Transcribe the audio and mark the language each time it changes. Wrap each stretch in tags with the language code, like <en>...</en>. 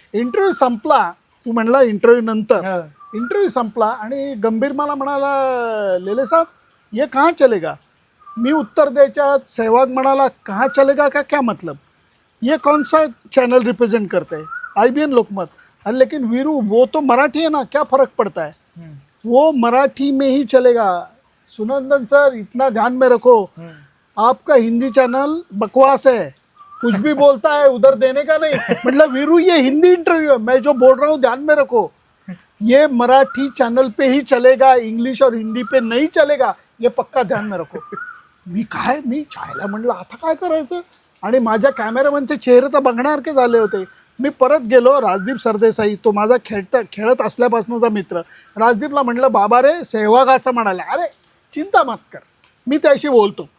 <mr>Interview संपला, तू म्हणला interview नंतर, इंटरव्ह्यू संपला आणि गंभीर मला म्हणाला</mr> <hi>लेले साहब ये कहाँ चलेगा.</hi> <mr>मी उत्तर द्यायच्यात सेहवाग म्हणाला</mr> <hi>कहाँ चलेगा का क्या मतलब, ये कौन सा चॅनल रिप्रेझेंट करते है, IBN लोकमत. अरे लेकिन वीरू वो तो मराठी है ना, क्या फर्क पड़ता है, वो मराठी में ही चलेगा। सुनंदन सर इतना ध्यान में रखो, आपका हिंदी चैनल बकवास है, कुछ भी बोलता है उधर देने का नहीं। मतलब वीरू ये हिंदी इंटरव्यू है, मैं जो बोल रहा हूँ ध्यान में रखो, ये मराठी चॅनल पे ही चलेगा, इंग्लिश और हिंदी पे नहीं चलेगा, ये पक्का ध्यान में रखो।</hi> <mr>मी चायला म्हणलं आता काय करायचं, आणि माझ्या कॅमेरामॅनचे चेहरे तर बघण्यासारखे झाले होते। मी परत गेलो, राजदीप सरदेसाई तो माझा खेळत असल्यापासूनचा मित्र, राजदीपला म्हणलं बाबा रे सहवाग असं म्हणाला,</mr> <hi>अरे चिंता मत कर,</hi> <mr>मी त्याशी बोलतो।</mr>